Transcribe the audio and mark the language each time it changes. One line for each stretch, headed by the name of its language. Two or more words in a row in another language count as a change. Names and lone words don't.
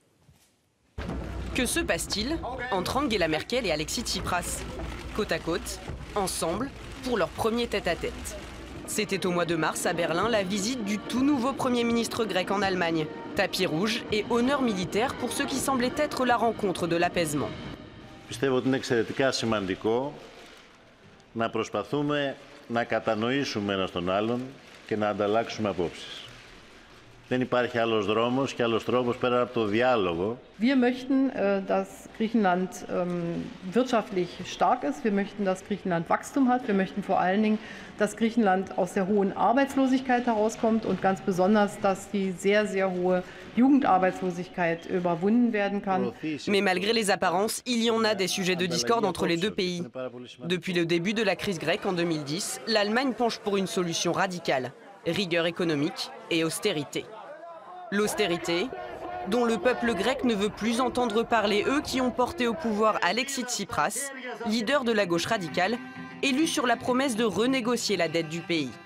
French: Que se passe-t-il entre Angela Merkel et Alexis Tsipras? Côte à côte, ensemble, pour leur premier tête-à-tête. C'était au mois de mars à Berlin la visite du tout nouveau Premier ministre grec en Allemagne. Tapis rouge et honneur militaire pour ce qui semblait être la rencontre de l'apaisement.
Greek: Πιστεύω ότι είναι εξαιρετικά σημαντικό να προσπαθούμε να κατανοήσουμε ένας τον άλλον και να ανταλλάξουμε απόψεις. Δεν υπάρχει άλλος δρόμος και άλλος τρόπος πέρα από το διάλογο.
German: Wir möchten, dass Griechenland wirtschaftlich stark ist. Wir möchten, dass Griechenland Wachstum hat. Wir möchten vor allen Dingen, dass Griechenland aus der hohen Arbeitslosigkeit herauskommt und ganz besonders, dass die sehr, sehr hohe Jugendarbeitslosigkeit überwunden werden kann.
French: Mais malgré les apparences, il y en a des sujets de discorde entre les deux pays. Depuis le début de la crise grecque en 2010, l'Allemagne penche pour une solution radicale, rigueur économique et austérité. L'austérité, dont le peuple grec ne veut plus entendre parler, eux qui ont porté au pouvoir Alexis Tsipras, leader de la gauche radicale, élu sur la promesse de renégocier la dette du pays.